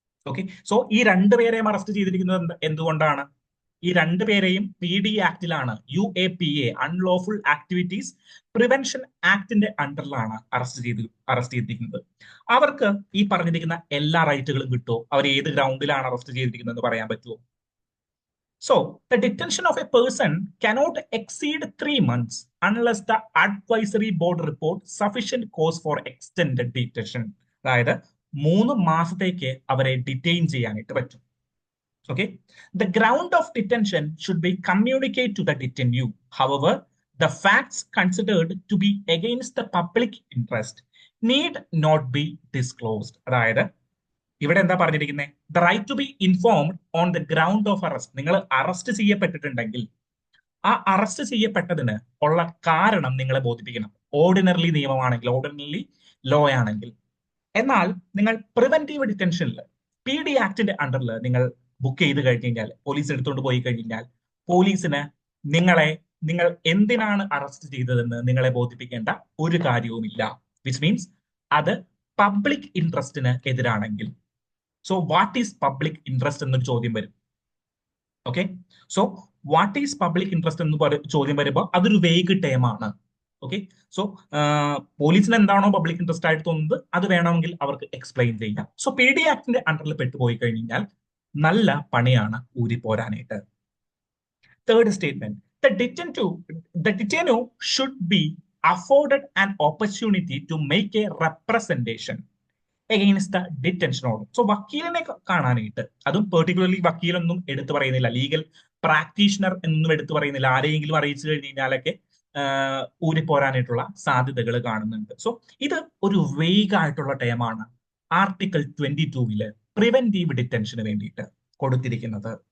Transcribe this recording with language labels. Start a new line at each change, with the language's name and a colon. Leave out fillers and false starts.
Malayalam: Okay, so ഈ രണ്ടുപേരെയും arrest ചെയ്തിരിക്കുന്നത് എന്തുകൊണ്ടാണ്? ഈ രണ്ടുപേരെയും PD ആക്ടിലാണ്, UAPA unlawful activities prevention ആക്ടിന്റെ അണ്ടറിലാണ് arrest ചെയ്തിരിക്കുന്നത്. അവർക്ക് ഈ പറഞ്ഞിരിക്കുന്ന എല്ലാ റൈറ്റുകളും കിട്ടുമോ? അവർ ഏത് ഗ്രൗണ്ടിലാണ് അറസ്റ്റ് ചെയ്തിരിക്കുന്നത് എന്ന് പറയാൻ പറ്റുമോ?
English: So, the detention of a person cannot exceed 3 months unless the advisory board report sufficient cause for extended detention.
Malayalam: അതായത് 3 മാസത്തേക്ക് അവരെ ഡിറ്റെയിൻ ചെയ്യാനായിട്ട് പറ്റും.
English: Okay, the ground of detention should be communicated to the detainee. However, the facts considered to be against the public interest need not be disclosed.
Malayalam: അതായത് ഇവിടെ എന്താ പറഞ്ഞിരിക്കുന്നത്?
English: The right to be informed on the ground of arrest.
Malayalam: നിങ്ങൾ arrest ചെയ്യപ്പെട്ടിട്ടുണ്ടെങ്കിൽ ആ arrest ചെയ്യപ്പെട്ടതിന് ഉള്ള കാരണം നിങ്ങളെ ബോധിപ്പിക്കണം. Ordinary നിയമമാണെങ്കിൽ, ordinary law ആണെങ്കിൽ. എന്നാൽ നിങ്ങൾ പ്രിവെന്റീവ് ഡിറ്റൻഷനിൽ PD ആക്ടിന്റെ അണ്ടറിൽ നിങ്ങൾ ബുക്ക് ചെയ്ത് കഴിഞ്ഞാൽ, പോലീസ് എടുത്തുകൊണ്ട് പോയി കഴിഞ്ഞാൽ, പോലീസിന് നിങ്ങൾ എന്തിനാണ് അറസ്റ്റ് ചെയ്തതെന്ന് നിങ്ങളെ ബോധിപ്പിക്കേണ്ട ഒരു കാര്യവുമില്ല.
English: which means
Malayalam: അത് public ഇൻട്രസ്റ്റിന് എതിരാണെങ്കിൽ. So
English: what is public interest
Malayalam: എന്നൊരു ചോദ്യം വരും. Okay, so what is public interest എന്ന് ചോദ്യം വരുമ്പോൾ അതൊരു വേഗ് ടേമാണ്. ഓക്കെ, സോ പോലീസിന് എന്താണോ പബ്ലിക് ഇൻട്രസ്റ്റ് ആയിട്ട് തോന്നുന്നത് അത് വേണമെങ്കിൽ അവർക്ക് എക്സ്പ്ലെയിൻ ചെയ്യാം. സോ PD ആക്ടിന്റെ അണ്ടറിൽ പെട്ടുപോയി കഴിഞ്ഞാൽ നല്ല പണിയാണ് ഊരിപ്പോരാനായിട്ട്.
English: Third statement, the detainee should be afforded an opportunity to make a representation against the detention order.
Malayalam: So വക്കീലിനെ കാണാനായിട്ട്, അതും പെർട്ടിക്കുലർലി വക്കീലൊന്നും എടുത്തു പറയുന്നില്ല, ലീഗൽ പ്രാക്ടീഷണർ എന്നൊന്നും എടുത്തു പറയുന്നില്ല, ആരെയെങ്കിലും അറിയിച്ചു കഴിഞ്ഞാലൊക്കെ ഊരിപ്പോരാനായിട്ടുള്ള സാധ്യതകൾ കാണുന്നുണ്ട്. സോ ഇത് ഒരു വെയ്ഗ് ആയിട്ടുള്ള ടേമാണ് ആർട്ടിക്കിൾ 22 പ്രിവെന്റീവ് ഡിറ്റൻഷന് വേണ്ടിയിട്ട് കൊടുത്തിരിക്കുന്നത്.